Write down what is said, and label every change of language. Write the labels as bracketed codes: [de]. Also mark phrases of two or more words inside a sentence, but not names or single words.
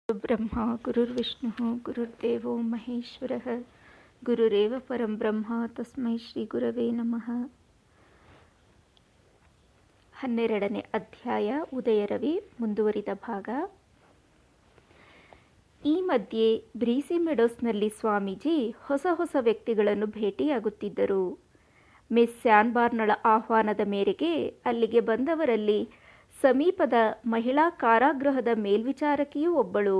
[sa] ಬ್ರಹ್ಮ ಗುರುರ್ವಿಷ್ಣು ಗುರುರ್ದೇವೋ ಮಹೇಶ್ವರಃ ಗುರುರೇವ ಪರಂ ಬ್ರಹ್ಮ ತಸ್ಮೈ ಶ್ರೀ ಗುರವೇ ನಮಃ. [kn] 12ನೇ ಅಧ್ಯಾಯ ಉದಯರವಿ ಮುಂದುವರಿದ ಭಾಗ. ಈ ಮಧ್ಯೆ ಬ್ರೀಸಿ ಮೆಡೋಸ್ನಲ್ಲಿ ಸ್ವಾಮೀಜಿ ಹೊಸ ವ್ಯಕ್ತಿಗಳನ್ನು ಭೇಟಿಯಾಗುತ್ತಿದ್ದರು. ಮಿಸ್ ಸ್ಯಾನ್ಬಾರ್ನಳ ಆಹ್ವಾನದ ಮೇರೆಗೆ ಅಲ್ಲಿಗೆ ಬಂದವರಲ್ಲಿ ಸಮೀಪದ ಮಹಿಳಾ ಕಾರಾಗೃಹದ ಮೇಲ್ವಿಚಾರಕಿಯೂ ಒಬ್ಬಳು.